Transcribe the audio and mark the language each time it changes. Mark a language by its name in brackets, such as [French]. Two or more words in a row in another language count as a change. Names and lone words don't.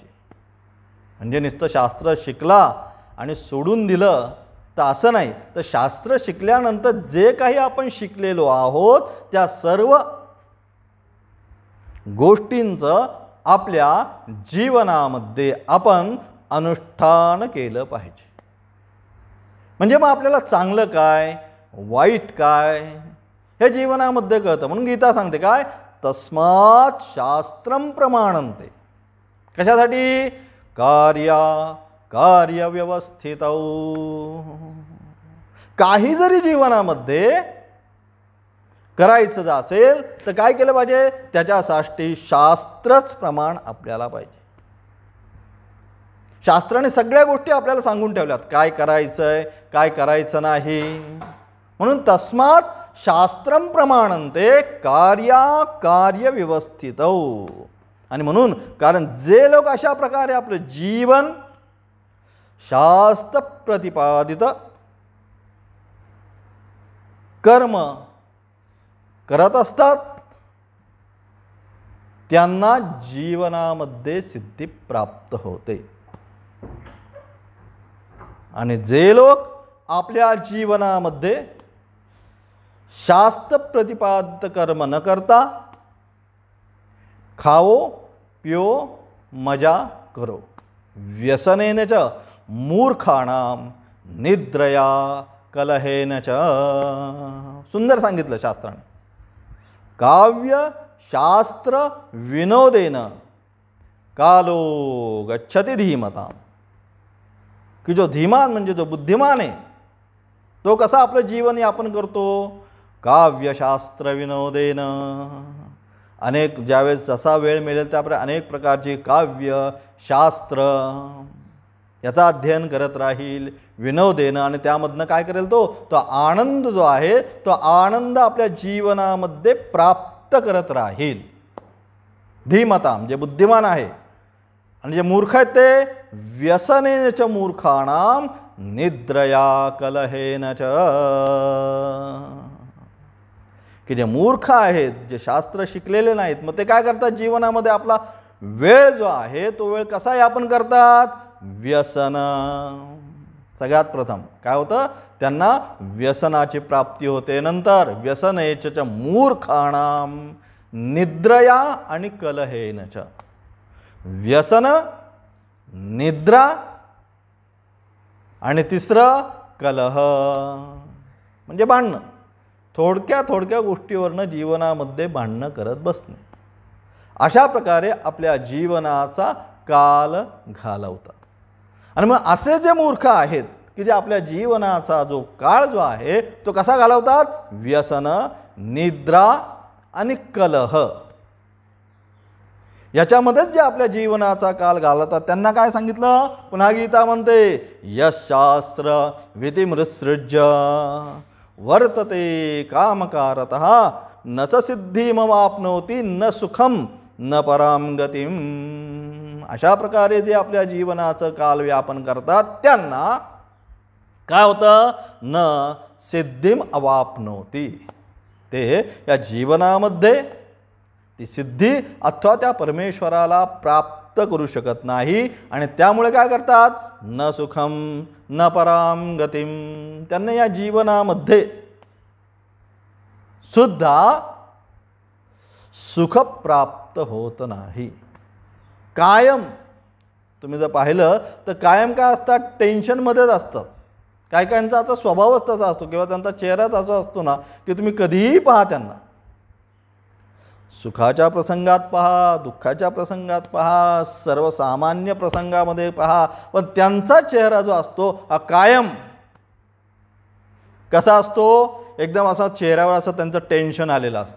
[Marathi] म्हणजे नुसतं शास्त्र शिकला आणि सोडून दिलं तर असं नाही, तर शास्त्र शिकल्यानंतर जे काही आपण शिकलेलो आहोत त्या सर्व गोष्टींचं आपल्या जीवनामध्ये आपण अनुष्ठान केलं पाहिजे. म्हणजे मग आपल्याला चांगलं काय वाईट काय हे जीवनामध्ये कळतं. म्हणून गीता सांगते काय, [Sanskrit] तस्मात् शास्त्रम प्रमाणन्ते. [Marathi] कशासाठी, कार्यव्यवस्थितौ. काही जरी जीवनामध्ये करायचं असेल तर काय केलं पाहिजे, त्याच्यासाठी शास्त्रच प्रमाण आपल्याला पाहिजे. शास्त्राने सगळ्या गोष्टी आपल्याला सांगून ठेवल्यात, काय करायचंय काय करायचं नाही. [Sanskrit] म्हणून तस्मात् शास्त्रम प्रमाणन्ते कार्यव्यवस्थितौ. [Marathi] आणि म्हणून कारण जे लोक अशा प्रकारे आपलं जीवन शास्त्र प्रतिपादित कर्म करत असतात त्यांना जीवनामध्ये सिद्धी प्राप्त होते. आणि जे लोक आपल्या जीवनामध्ये शास्त्र प्रतिपादित कर्म न करता [Hindi] खाओ पिओ मजा करो [Sanskrit] व्यसनेन च मूर्खाणाम निद्रया कलहेन च. [Marathi] सुंदर सांगितलं शास्त्राने. [Sanskrit] काव्य शास्त्र विनोदेन कालो गच्छति धीमताम, [Marathi] की जो धीमान म्हणजे जो बुद्धिमान आहे तो कसा आपलं जीवन यापन करतो, [Sanskrit] काव्यशास्त्र विनोदेन. [Marathi] अनेक ज्यावेळेस जसा वेळ मिळेल त्याप्रमाणे अनेक प्रकारची काव्य शास्त्र याचा अध्ययन करत राहील विनोदेनं. आणि त्यामधनं काय करेल, तो आनंद जो आहे तो आनंद आपल्या जीवनामध्ये प्राप्त करत राहील. धीमताम जे बुद्धिमान आहे. आणि जे मूर्ख आहेत ते [Sanskrit] व्यसनेन च मूर्खाणाम निद्रया कलहेन च, [Marathi] की जे मूर्ख आहेत जे शास्त्र शिकलेले नाहीत मग ते काय करतात, जीवनामध्ये आपला वेळ जो आहे तो वेळ कसा यापन करतात, व्यसन. सगळ्यात प्रथम काय होतं, त्यांना व्यसनाची प्राप्ती होते. [Sanskrit] नंतर व्यसनेच च मूर्खाणाम निद्रया आणि कलहेन च. [Marathi] व्यसन, निद्रा आणि तिसरं कलह म्हणजे भांडणं. थोडक्या गोष्टीवरनं जीवनामध्ये भांडणं करत बसणे. अशा प्रकारे आपल्या जीवनाचा काल घालवतात. आणि मग असे जे मूर्ख आहेत की जे आपल्या जीवनाचा जो काळ जो आहे तो कसा घालवतात, व्यसन, निद्रा आणि कलह याच्यामध्येच जे आपल्या जीवनाचा काल घालवतात त्यांना काय सांगितलं, पुन्हा गीता म्हणते [Sanskrit] यशास्त्र विधिमृत्सृज्य वर्तते कामकारतः न स सिद्धिमवाप्नोति न सुखम न पराम गतिम. [Marathi] अशा प्रकारे जे आपल्या जीवनाचं कालव्यापन करतात त्यांना काय होतं, [Sanskrit] न सिद्धिम अवाप्नोति, [Marathi] ते या जीवनामध्ये ती सिद्धी अथवा त्या परमेश्वराला प्राप्त करू शकत नाही आणि त्यामुळे काय करतात, [Sanskrit] न सुखम न पराम गतिम, [Marathi] त्यांना या जीवनामध्ये सुद्धा सुख प्राप्त होत नाही. कायम तुम्ही जर पाहिलं तर कायम काय असतात, टेन्शनमध्येच असतात. काय कायांचा आता स्वभावच तसा असतो किंवा त्यांचा चेहराच असा असतो ना की तुम्ही कधीही पहा त्यांना, सुखाच्या प्रसंगात पहा, दुःखाच्या प्रसंगात पहा, सर्वसामान्य प्रसंगामध्ये पहा, पण त्यांचा चेहरा जो असतो हा कायम कसा असतो, एकदम असा चेहऱ्यावर असं त्यांचं टेन्शन आलेलं असतं.